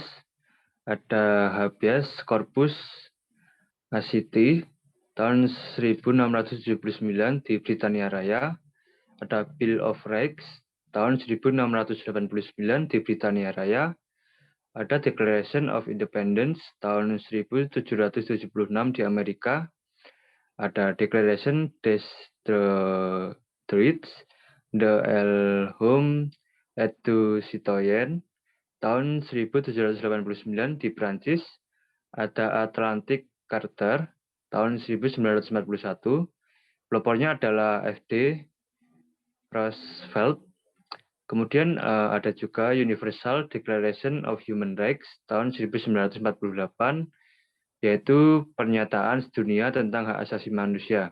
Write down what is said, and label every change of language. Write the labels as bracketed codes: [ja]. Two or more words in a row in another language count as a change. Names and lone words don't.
[id] Ada Habeas Corpus Acti tahun 1679 di Britania Raya. Ada Bill of Rights tahun 1689 di Britania Raya. Ada Declaration of Independence tahun 1776 di Amerika. Ada Declaration des Droits de l'Homme et du Citoyen tahun 1789 di Prancis. Ada Atlantic Charter tahun 1941. Pelopornya adalah F.D. Roosevelt. Kemudian ada juga Universal Declaration of Human Rights tahun 1948, yaitu pernyataan sedunia tentang hak asasi manusia.